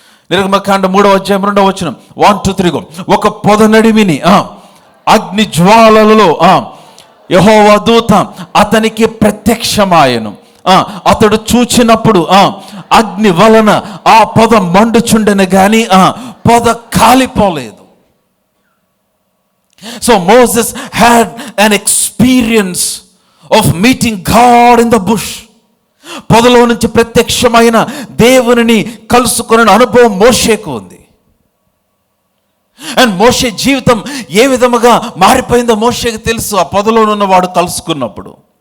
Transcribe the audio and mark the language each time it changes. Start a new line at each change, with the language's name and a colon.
Telugu: నిర్గమకాండం 3వ అధ్యాయం 2వ వచనం. 1 2 3 ఒక పొద నడిమిని అగ్ని జ్వాలలలో యెహోవా దూత అతనికి ప్రత్యక్షమాయెను. అతడు చూచినప్పుడు అగ్ని వలన ఆ పొద మండుచుండెను, గాని పొద కాలిపోలేదు.
English: So Moses had an experience of meeting God in the bush.
Telugu: పొదలో నుంచి ప్రత్యక్షమైన దేవునిని కలుసుకునే అనుభవం మోషేకు ఉంది. అండ్ మోషే జీవితం ఏ విధముగా మారిపోయిందో మోషేకు తెలుసు. ఆ పొదలో ఉన్నవాడు కలుసుకున్నప్పుడు.